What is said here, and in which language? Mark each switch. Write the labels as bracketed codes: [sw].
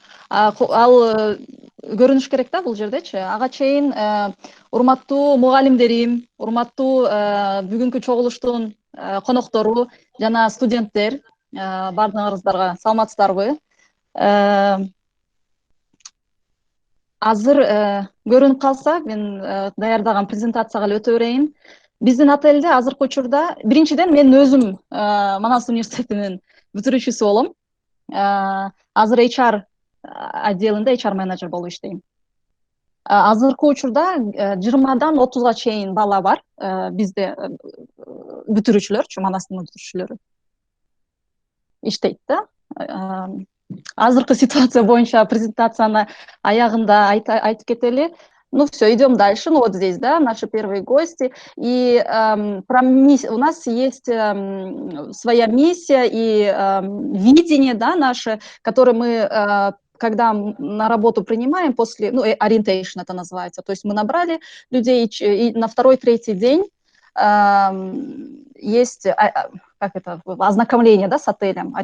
[ky] Ал көрүнүш керек да бул жердечи. Ага чейин урматтуу мугалимдерим, урматтуу бүгүнкү чогулуштун коноктору жана студенттер, баардыгыңыздарга саламатсыздарбы? Азыр көрүнүп калса, мен даярдаган презентацияга эле өтө берейин. Биздин отелде азыркы учурда биринчиден мен өзүм Манас университетинин бүтүрүүчүсү болом. Азыр HR отделинде HR менеджер болуп иштейм. Азыркы учурда 20-дан 30-га чейин бала бар бизде бүтүрүүчүлөр, Манастын бүтүрүүчүлөрү иштейт да. Азыркы ситуация боюнча презентацияны аягында айтып кетели. [ru] Ну все, идем дальше. Ну вот здесь, да, наши первые гости. И у нас есть своя миссия и видение, да, наше, которое мы, когда на работу принимаем после, ну, orientation это называется. То есть мы набрали людей, и на второй-третий день есть ознакомление, да, с отелем.